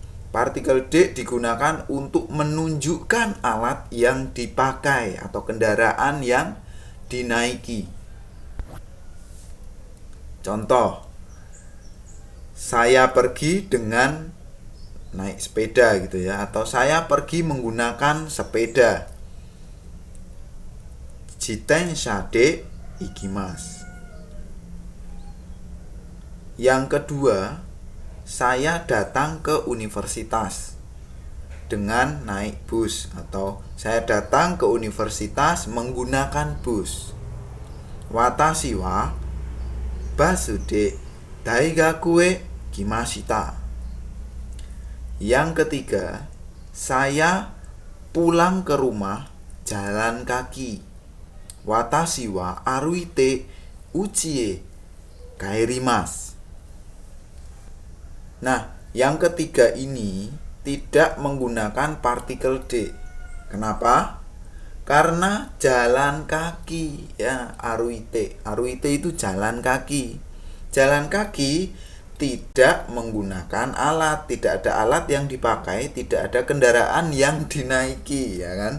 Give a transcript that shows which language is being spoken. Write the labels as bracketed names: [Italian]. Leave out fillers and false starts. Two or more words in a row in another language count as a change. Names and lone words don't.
[Indonesian] Partikel digunakan untuk menunjukkan alat yang dipakai atau kendaraan yang dinaiki. Contoh, saya pergi dengan naik sepeda gitu ya, atau saya pergi menggunakan sepeda. [Japanese] 自転車で行きます. [Indonesian] Yang kedua, saya datang ke universitas dengan naik bus, atau saya datang ke universitas menggunakan bus. [Japanese] 私はバスで大学へ来ました. [Indonesian] Yang ketiga, saya pulang ke rumah jalan kaki. [Japanese] 私は歩いて家へ帰ります. [Indonesian] Nah, yang ketiga ini tidak menggunakan partikel D. Kenapa? Karena jalan kaki, ya, aruite. Aruite itu jalan kaki. Jalan kaki tidak menggunakan alat, tidak ada alat yang dipakai, tidak ada kendaraan yang dinaiki, ya kan?